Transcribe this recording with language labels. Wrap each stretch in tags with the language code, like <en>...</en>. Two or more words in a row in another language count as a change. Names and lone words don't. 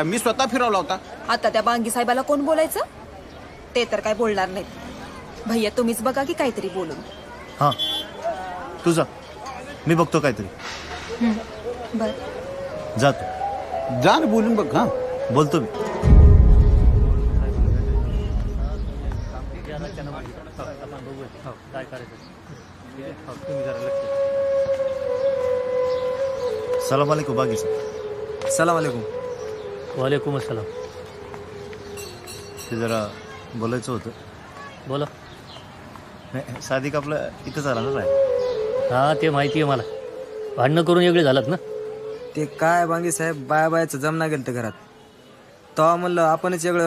<mr>मी स्वतः फिरवला होता. आता त्या बांगी साहेबाला कोण बोलायचं. ते तर काय बोलणार नाहीत. भैया तुम्हीच बघा की काहीतरी बोलून. हा तुझा मी बघतो काहीतरी. बर जातो. जा ना बोलून बघ. हा बोलतो मी.</mr> <ar>سلام عليكم</ar> <mr>बागी साहब.</mr> <ar>سلام عليكم. عليكم السلام.</ar> <mr>ते जरा बोलायचं होतं. बोला. नाही सादिक आपलं इथंच आला ना राय. हा ते माहिती आहे मला. भांडणं करून वेगळे झालात ना. ते काय बांगी साहेब बायाचं जमना गेलं तर घरात. तेव्हा म्हणलं आपणच वेगळं.</mr>